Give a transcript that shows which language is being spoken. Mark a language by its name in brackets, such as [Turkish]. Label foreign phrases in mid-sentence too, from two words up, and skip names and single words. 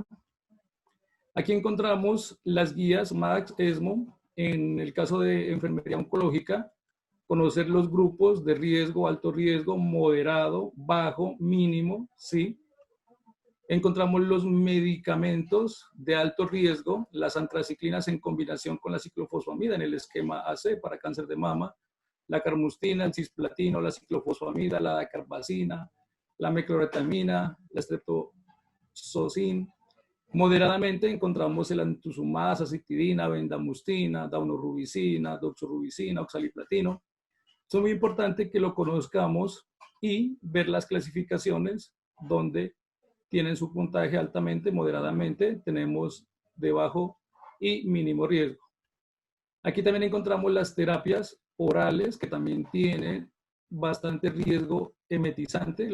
[Spanish] Aquí encontramos las guías MAX, ESMO, en el caso de enfermería oncológica, conocer los grupos de riesgo, alto riesgo, moderado, bajo, mínimo, ¿sí? Encontramos los medicamentos de alto riesgo, las antraciclinas en combinación con la ciclofosfamida en el esquema AC para cáncer de mama, la carmustina, el cisplatino, la ciclofosfamida, la dacarbazina, la mecloretamina, la streptozocin. Moderadamente encontramos el antuzumab, acitidina, vendamustina, daunorubicina, doxorubicina, oxaliplatino. Es muy importante que lo conozcamos y ver las clasificaciones donde tienen su puntaje altamente, moderadamente, tenemos de bajo y mínimo riesgo. Aquí también encontramos las terapias orales que también tienen bastante riesgo emetizante.